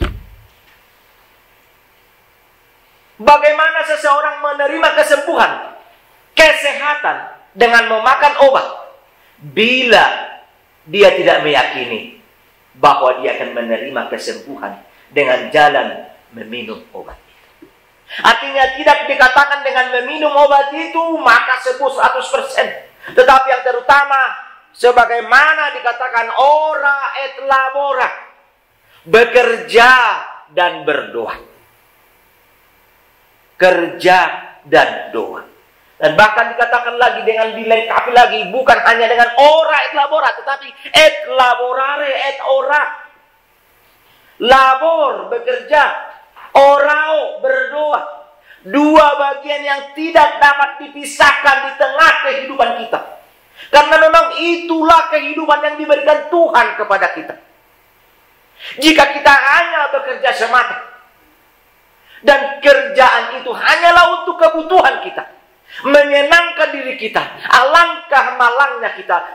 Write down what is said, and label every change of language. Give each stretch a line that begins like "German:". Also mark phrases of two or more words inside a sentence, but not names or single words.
Indonesian: Bagaimana seseorang menerima kesembuhan, kesehatan dengan memakan obat, bila dia tidak meyakini bahwa dia akan menerima kesembuhan dengan jalan meminum obat. Artinya tidak dikatakan dengan meminum obat itu maka sembuh 100%. Tetapi yang terutama, sebagaimana dikatakan
Latin: ora et labora,
Indonesian: bekerja dan berdoa. Kerja dan doa. Dan bahkan dikatakan lagi dengan dilengkapi lagi, bukan hanya dengan
Latin: ora et labora,
Indonesian: tetapi
Latin: et laborare et ora.
Indonesian: Labor, bekerja. Orao, berdoa. Dua bagian yang tidak dapat dipisahkan di tengah kehidupan kita. Karena memang itulah kehidupan yang diberikan Tuhan kepada kita. Jika kita hanya bekerja semata, dan kerjaan itu hanyalah untuk kebutuhan kita, menyenangkan diri kita, alangkah malangnya kita.